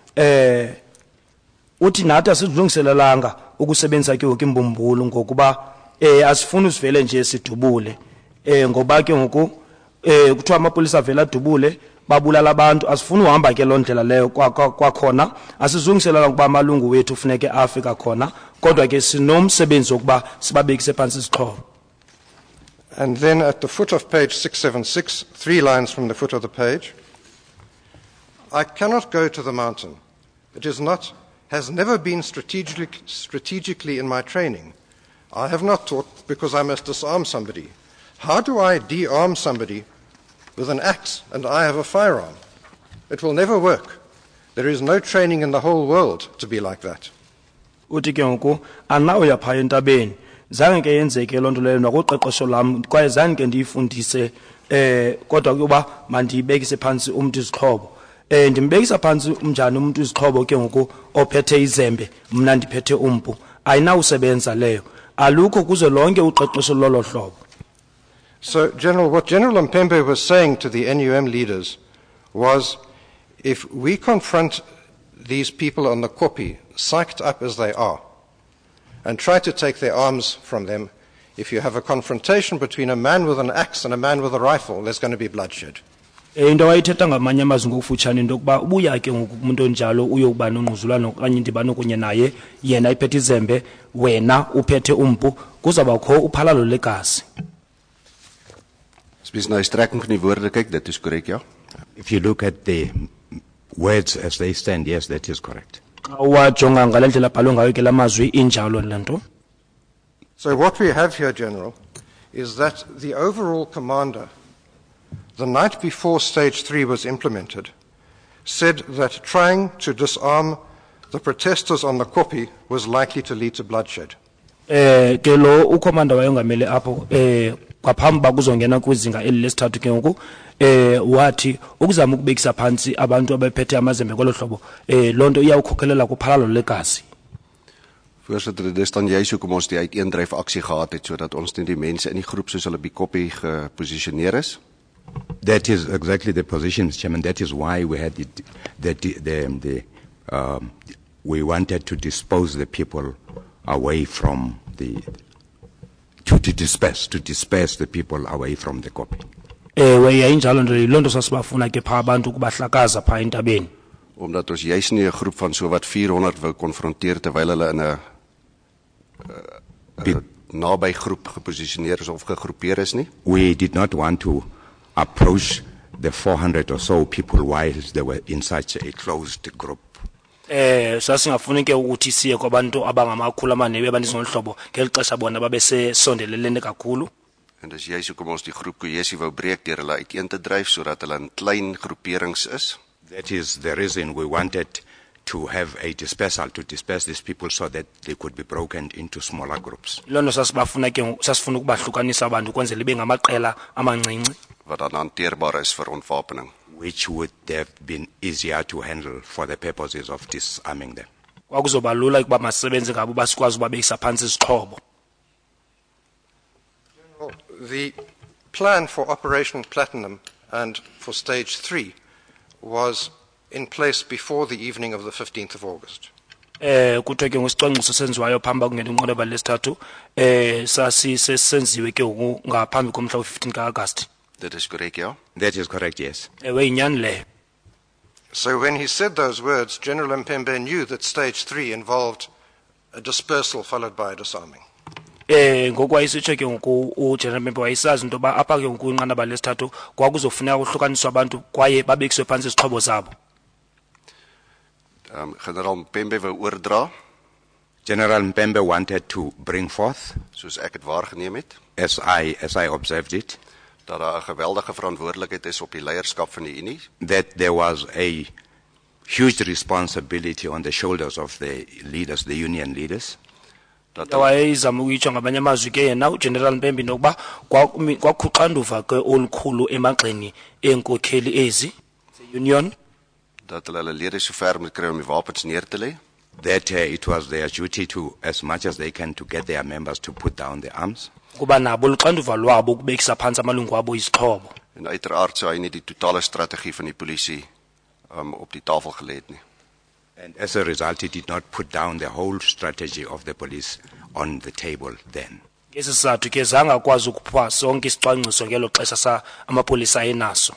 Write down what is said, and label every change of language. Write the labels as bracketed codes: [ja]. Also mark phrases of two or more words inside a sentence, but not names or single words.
[xh] uthi nathi asizilungiselelanga ukusebenzisa ke ngoku imbumbulu ngokuba asifuni usivele nje sidubule ngoba ke ngoku kuthiwa amapolisa avela adubule babulala abantu asifuni uhamba ke londlela leyo kwakhona asizungiselela ukuba amalungu wethu ufuneke afika khona kodwa ke sinomsebenzi wokuba sibabekise phansi isixhobo. [en] And then at the foot of page 676, 3 lines from the foot of the page, I cannot go to the mountain. It has never been strategically in my training. I have not taught because I must disarm somebody. How do I de-arm somebody with an axe and I have a firearm? It will never work. There is no training in the whole world to be like that. [xh] Uthi ke ngoku anayo yapha entabeni zange ke yenzeke lonto leyo nakuqeqesho lam kwaye zange ke ndiyifundise kodwa kuba mandibekise phansi umuntu izixhobo ndimbekisa phansi umnjani umuntu izixhobo ke ngoku ophethe izembe mna ndiphethe umpu ayinawusebenza leyo alukho kuze lonke uqeqesho lolo hlobo. [en] So what General Mpembe was saying to the NUM leaders was, if we confront these people on the Kopi, psyched up as they are, and try to take their arms from them, if you have a confrontation between a man with an axe and a man with a rifle, there's going to be bloodshed. [xh] Into wayithetha ngamanye amazwi ngokufutshane into yokuba ubuya ke ngoku umuntu onjalo uyokuba nongquzulwano okanye indibano kunye naye yena iphethe izembe wena uphethe umpu kuzawubakho uphalalo legazi. [af] Spesies na die strekking van die woorde kyk, dit is korrek, ja. [en] If you look at the words as they stand, yes, that is correct. [xh] Wajonga ngale ndlela bhalwe ngayo ke lamazwi injalo lento. [en] So what we have here, General, is that the overall commander, the night before Stage 3 was implemented, said that trying to disarm the protesters on the Kopi was likely to lead to bloodshed. [xh] Ke lo ukomanda wayongamele apho kwaphambi bakuzongena kwizinga elilesithathu ke ngoku wathi ukuzama ukubekisa phansi abantu abephethe amazembe kwelo hlobo lonto iyawukhokhelela kuphalalo legazi. [af] Voorsitter, dit is dan juist hoekom ons die uiteendryf aksie gehad het sodat ons nie die mense in die groep soos hulle by Koppie geposisioneer is. [en] That is exactly the position, Mr. Chairman. That is why we had we wanted to dispose the people away from to disperse the people away from the Kopi. [xh] Yayinjalo nje lonto sasibafuna ke pha abantu kubahlakaza pha entabeni. [af] Omdat ons juis nie 'n groep van so wat 400 wou konfronteer terwyl hulle in 'n naby groep geposisioneer is of gegroepeer is nie. [en] We did not want to approach the 400 or so people while they were in such a closed group. [xh] Sasingafuni ke ukuthi siye kwabantu abangamakhulu amanebe abanizonhlobo ngelixesha bona babesesondelelene kakhulu. [af] En dis juis hoekom ons die groep kohesie wou breek deur hulle uiteen te dryf sodat hulle in klein groeperings is. [en] That is the reason we wanted to have a dispersal to disperse these people so that they could be broken into smaller groups. [xh] Lono sasifuna ukubahlukanisa abantu kwenzela ibe ngamaqela amancinci. [af] Wat dan hanteerbaar is vir ontwapening. [en] Which would have been easier to handle for the purposes of disarming them. [xh] Kwakuzoba lula ukuba masebenze ngabo basikwazi ubabekisa phansi izixhobo. [en] The plan for Operation Platinum and for Stage 3 was in place before the evening of the 15th of August. [xh] Kuthiwe ke ngosicwangciso senziwayo phamba kungena inqoloba lesithathu sasisenziwe ke ngaphambi komhla we-15 ka-August. [en] That is correct, yeah? That is correct, yes. So when he said those words, General Mpembe knew that Stage 3 involved a dispersal followed by a disarming. [xh] Ngokwayisitsho ke ngoku uGeneral Mpembe wayesazi into yoba apha ke ngoku kwinqanaba lesithathu kwakuzofuneka kuhlukaniswa abantu kwaye babekiswe phantsi izixhobo zabo. [af] Generaal Mpembe wou oordra, [en] General Mpembe wanted to bring forth, [af] soos ek het waargeneem het, [en] as I observed it, [af] dat daar 'n geweldige verantwoordelikheid is op die leierskap van die Unie, [en] that there was a huge responsibility on the shoulders of the leaders, the union leaders, [af] dat [xh] Wayezama ukuyitsho ngamanye amazwi ke yena uGeneral Mpembe nokuba kwakhuxanduva ke olukhulu emagxeni eenkokheli ezi union, [af] dat hulle lede so ver moet kry om die wapens neer te lê, [en] that it was their duty to, as much as they can, to get their members to put down the arms. [xh] kuba nabo luxanduva lwabo ukubekisa phantsi amalungu abo izixhobo. [af] en uiteraard sou hy nie die totale strategie van die polisie op die tafel gelê het nie. [en] And as a result, he did not put down the whole strategy of the police on the table then. [xh] Esi sizathu ke zange akwazi ukupha sonke isicwangciso ngelo xesha amapolisa ayenaso.